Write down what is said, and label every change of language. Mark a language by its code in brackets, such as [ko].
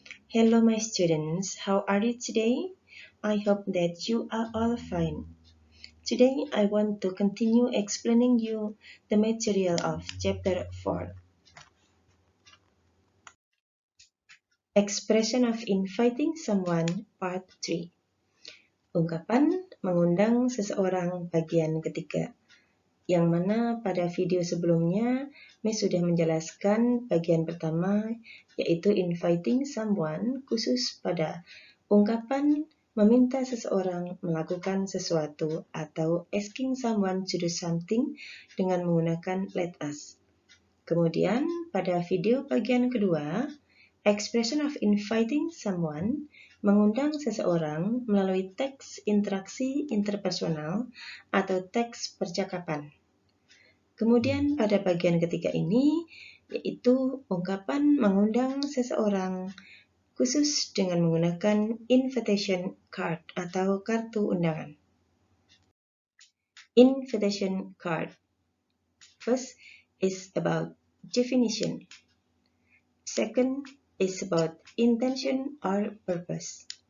[en] Hello my students, how are you today? I hope that you are all fine. Today I want to continue explaining you the material of chapter 4. Expression of inviting someone, part 3. [id] Ungkapan mengundang seseorang bagian ketiga, yang mana pada video sebelumnya Miss sudah menjelaskan bagian pertama, yaitu [en] inviting someone, [id] khusus pada ungkapan meminta seseorang melakukan sesuatu atau [en] asking someone to do something [id] dengan menggunakan [en] let us. [id] Kemudian pada video bagian kedua, [en] expression of inviting someone, [id] mengundang seseorang melalui teks interaksi interpersonal atau teks percakapan. Kemudian pada bagian ketiga ini, yaitu ungkapan mengundang seseorang khusus dengan menggunakan invitation card atau kartu undangan. [en] Invitation card. First is about definition. Second is about intention or purpose.